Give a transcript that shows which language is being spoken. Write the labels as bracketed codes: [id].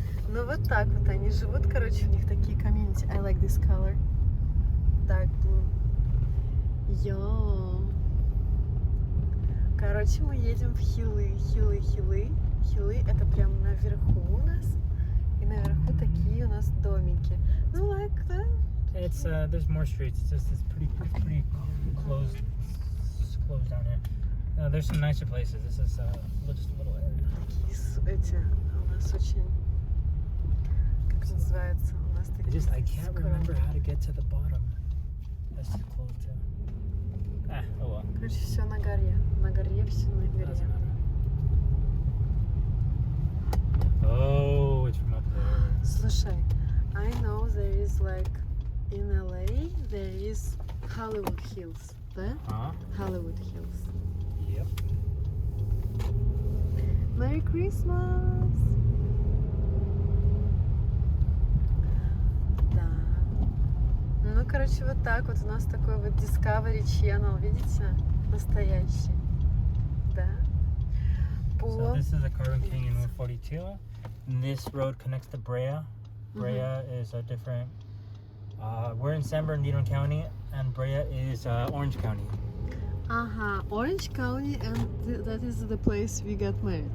[ru] Ну вот так вот они живут, короче, у них такие комьюнити. [en] I like this color. Dark blue. Йо. [ru] Короче, мы едем в Хиллы. Хиллы это прям наверху у нас. И наверху такие у нас домики. [en] Ну, like that. It's there's more streets. It's pretty closed down here. There's some nicer places. This is just a little area. [ru] Такие эти у нас очень, как называется, у нас такие. [en] I can't remember how to get to the bottom. That's too close too. Oh well. [ru] Короче, все на горе. На горе все на горе. [en] Doesn't matter. Oh, it's from up there. [ru] Слушай, [en] I know there is like in LA there is Hollywood Hills, [ru] да? [en] Huh? Hollywood Hills. Yep. Merry Christmas! [ru] Да. Ну, короче, вот так вот у нас такой вот Discovery Channel, видите? Настоящий. Да. [en] So this is a Carbon Canyon Route 42. And this road connects to Brea. Brea is a different. We're in San Bernardino County, and Brea is Orange County. Ага, Orange County, and that is the place we got married.